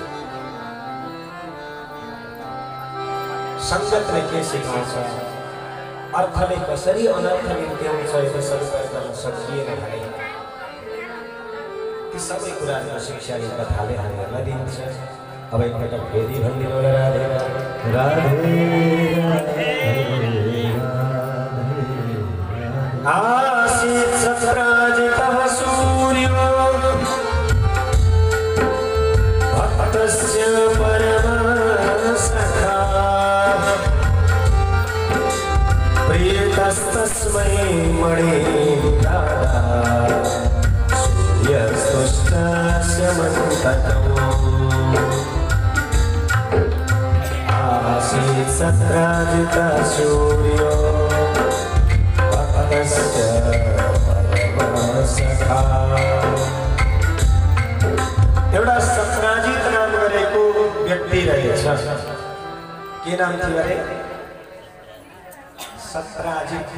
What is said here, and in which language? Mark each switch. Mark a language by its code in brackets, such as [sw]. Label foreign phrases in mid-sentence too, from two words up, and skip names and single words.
[ne] सङ्गतले के सिकाउँछ, अर्थले कसरी अनर्थ निम्त्याउँछ, यदि सदुपयोग गर्न सकिएन भने ती सबै कुराहरूको शिक्षा यो कथाले हामीहरूलाई दिन्छ। अब एकपटक फेरि भनिदिनु होला, [sa] राधे राधे आसीत् सत्राजितः सूर्यो भक्तस्य परमसखा प्रियतस्तस्मै मणिराधा सूर्यस्तुष्टस्य मन्तकम् आसीत् सत्राजितः सूर्यो [ne] एउटा सत्राजित नाम गरेको व्यक्ति रहेछ। के नाम थियो अरे? सत्राजित।